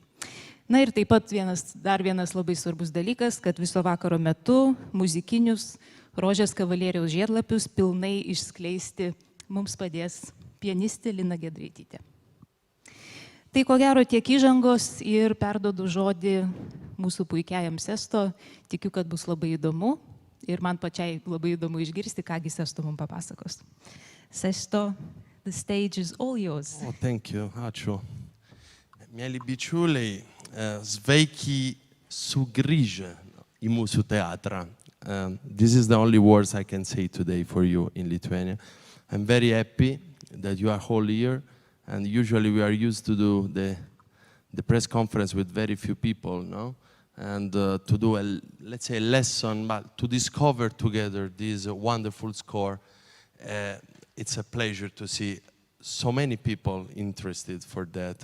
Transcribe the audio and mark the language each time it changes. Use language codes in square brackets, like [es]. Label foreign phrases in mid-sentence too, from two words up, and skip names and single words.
[lt] Na ir taip pat dar vienas labai svarbus dalykas, kad viso vakaro metu muzikinius ROŽės Kavalieriaus žiedlapius pilnai išskleisti mums padės pianistė Lina Giedraitytė. Tai ko gero tiek įžangos ir perduodu žodį mūsų puikiajam Sesto. Tikiu, kad bus labai įdomu ir man pačiai labai įdomu išgirsti, kągi Sesto mums papasakos. Sesto, [en] the stage is all yours. Oh, thank you, [lt] ačiū. Mėly bičiuliai, sveiki sugrįžę į mūsų teatrą. [en] This is the only words I can say today for you in Lithuania. I'm very happy that you are all here. And usually we are used to do the press conference with very few people, no? And to do, let's say, a lesson, but to discover together this wonderful score, it's a pleasure to see so many people interested for that.